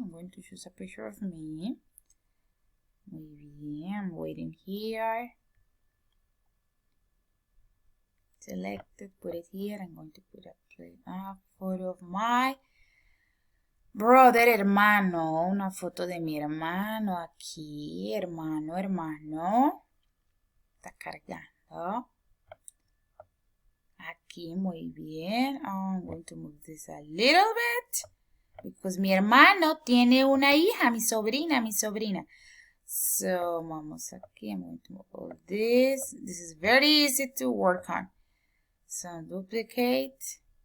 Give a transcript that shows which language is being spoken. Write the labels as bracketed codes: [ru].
[en] I'm going to choose a picture of me. [es] Muy bien. [en] I'm waiting here. Selected, put it here. I'm going to put a photo of my brother, hermano. [es] Una foto de mi hermano aquí. Hermano, hermano. Está cargando. Aquí, muy bien. [en] I'm going to move this a little bit. Because [es] mi hermano tiene una hija, mi sobrina. So, vamos aquí. [en] I'm going to move all this. This is very easy to work on. So, duplicate.